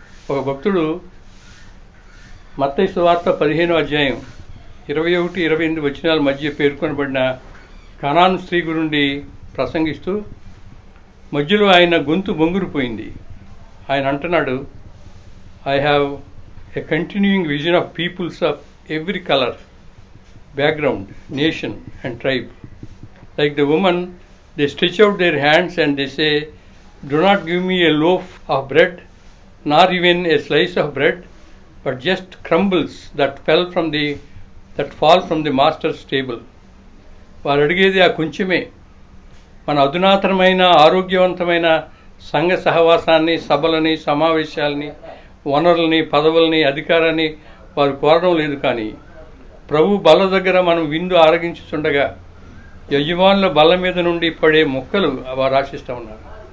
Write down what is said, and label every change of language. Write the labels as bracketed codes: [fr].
[te] ఒక భక్తుడు మత్తయి సువార్త 15వ అధ్యాయం 21-28 వచనాల మధ్య పేర్కొనబడిన కనాను స్త్రీ గురించి ప్రసంగిస్తూ మధ్యలో ఆయన గొంతు బొంగురుపోయింది. ఆయన అంటున్నాడు, [en] I have a continuing vision of peoples of every colour, background, nation and tribe. Like the woman, they stretch out their hands and they say, do not give me a loaf of bread, nor even a slice of bread, but just crumbles that fall from the master's table. [te] వారు అడిగేది ఆ కొంచెమే. మన అధునాతనమైన ఆరోగ్యవంతమైన సంఘ సహవాసాన్ని, సభలని, సమావేశాలని, వనరుల్ని, పదవుల్ని, అధికారాన్ని వారు కోరడం లేదు. కానీ ప్రభు బల్ల దగ్గర మనం విందు ఆరగించుచుండగా యజమానుల బల్ల మీద నుండి పడే మొక్కలు వారు ఆశిస్తూ ఉన్నారు.